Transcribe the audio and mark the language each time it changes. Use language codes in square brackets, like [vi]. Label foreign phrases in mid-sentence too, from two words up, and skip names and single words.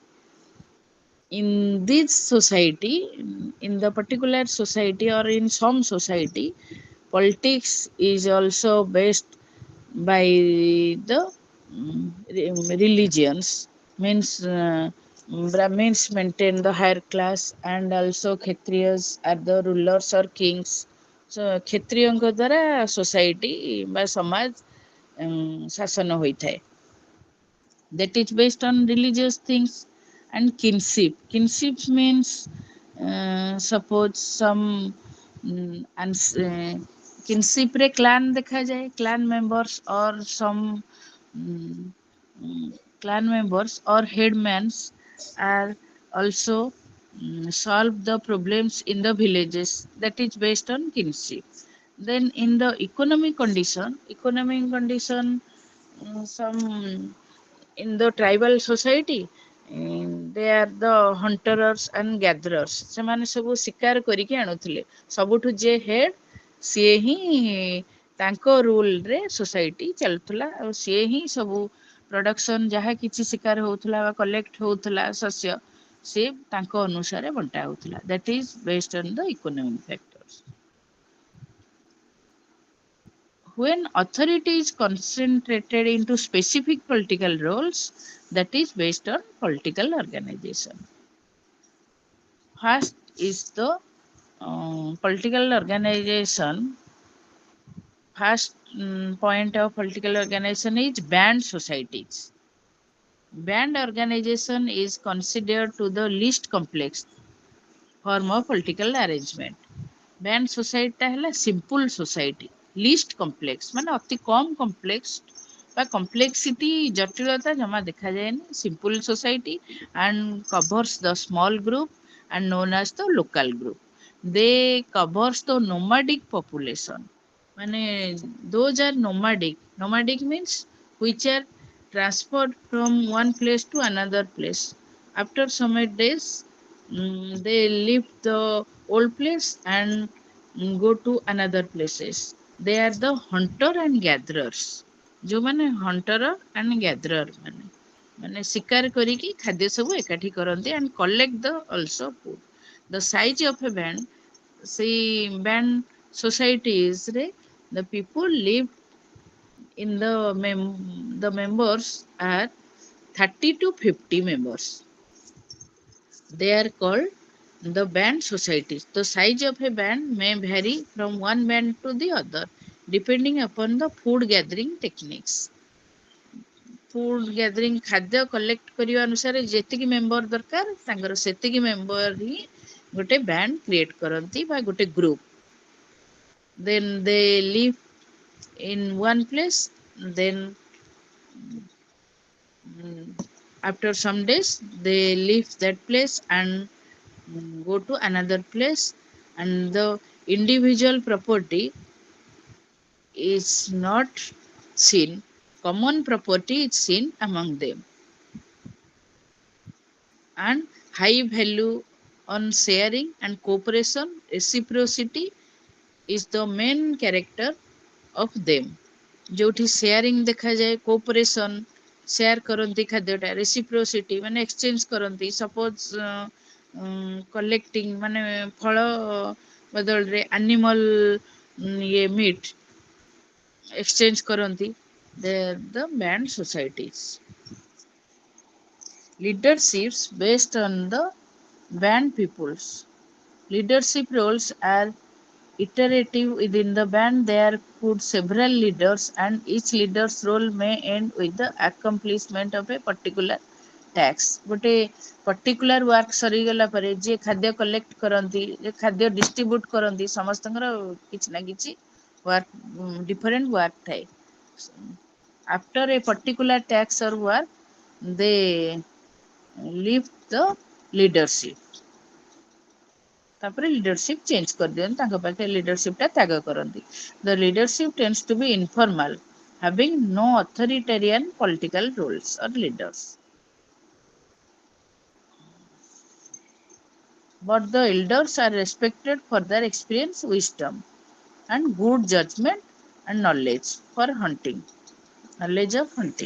[en] In this society, in the particular society or in some society, politics is also based by the religions. Means Brahmins maintain the higher class and also Kshatriyas are the rulers or kings. [or] So କ୍ଷତ୍ରିୟଙ୍କ ଦ୍ୱାରା society ବା ସମାଜ ଶାସନ ହୋଇଥାଏ. [en] That is based on religious things. And kinship means suppose some kinship ରେ clan ଦେଖାଯାଏ, clan members or some mm, clan members or headmans are also solve the problems in the villages. That is based on kinship. Then in the economic condition, some in the tribal society, they are the hunters and gatherers. [or] ସେମାନେ ସବୁ ଶିକାର କରିକି ଆଣୁଥିଲେ. ସବୁଠୁ ଯେ ହେଡ୍ ସିଏ ହିଁ ତାଙ୍କ ରୁଲରେ ସୋସାଇଟି ଚାଲୁଥିଲା ଆଉ ସିଏ ହିଁ ସବୁ ପ୍ରଡକ୍ସନ ଯାହା କିଛି ଶିକାର ହଉଥିଲା ବା କଲେକ୍ଟ ହଉଥିଲା ଶସ୍ୟ ସେ ତାଙ୍କ ଅନୁସାରେ ବଣ୍ଟା ହଉଥିଲା. [en] That is based on the economic factors. When authority is concentrated into specific political roles, that is based on political organization. First is the political organization. First point of political organization is band societies. Band organization is considered to the least complex form of political arrangement. Band society [or] ଟା ହେଲା [en] simple society, least complex [or] ମାନେ ଅତି କମ complex ବା complexity ଜଟିଳତା ଜମା ଦେଖାଯାଏନି. [en] Simple society and covers the small group and known as the local group. They covers the nomadic population. ମାନେ those are nomadic. Nomadic means which are transferred from one place to another place. After some days, they leave the old place and go to another places. They are the hunter and gatherers. [or] ଯୋଉମାନେ [en] hunter and gatherer [or] ମାନେ ଶିକାର କରିକି ଖାଦ୍ୟ ସବୁ ଏକାଠି କରନ୍ତି [en] and collect the also food. The size of a band, ସେଇ band societies ରେ the people live in the members are 30 to 50 members. They are called the band societies. The size of a band may vary from one band to the other depending upon the food gathering techniques. Food gathering [or] ଖାଦ୍ୟ କଲେକ୍ଟ କରିବା ଅନୁସାରେ ଯେତିକି ମେମ୍ବର ଦରକାର ତାଙ୍କର ସେତିକି ମେମ୍ବର ହିଁ ଗୋଟେ [en] band create [or] କରନ୍ତି ବା ଗୋଟେ ଗ୍ରୁପ. [en] Then they live in one place. Then After some days, they leave that place and go to another place, and the individual property is not seen. Common property is seen among them, and high value on sharing and cooperation, reciprocity is the main character of them. [or] ଯୋଉଠି ସେୟାରିଂ ଦେଖାଯାଏ, କୋପରେସନ୍, ସେୟାର କରନ୍ତି ଖାଦ୍ୟଟା, ରେସିପ୍ରୋସିଟି ମାନେ ଏକ୍ସଚେଞ୍ଜ କରନ୍ତି, [en] suppose collecting [or] ମାନେ ଫଳ ବଦଳରେ ଆନିମଲ୍ ଇଏ [en] meat exchange [or] କରନ୍ତି, [en] the band societies. Leaderships based on the band peoples. Leadership roles are iterative within the band. There could several leaders, and each leader's role may end with the accomplishment of a particular task. [or] ଗୋଟେ [en] particular work [or] ସରିଗଲା ପରେ ଯିଏ ଖାଦ୍ୟ କଲେକ୍ଟ କରନ୍ତି, ଯେ ଖାଦ୍ୟ ଡିଷ୍ଟ୍ରିବ୍ୟୁଟ୍ କରନ୍ତି, ସମସ୍ତଙ୍କର କିଛି ନା କିଛି [en] work different work [or] ଥାଏ. [en] After a particular task or work, they leave the leadership. [or] ତାପରେ [en] leadership change [or] କରିଦିଅନ୍ତି, ତାଙ୍କ ପାଖରେ ଲିଡରସିପ୍ଟା ତ୍ୟାଗ କରନ୍ତି. [en] The leadership tends to be informal, having no authoritarian political roles or leaders. But the elders are respected for their experience, wisdom, and good judgment and knowledge for hunting, knowledge of hunting.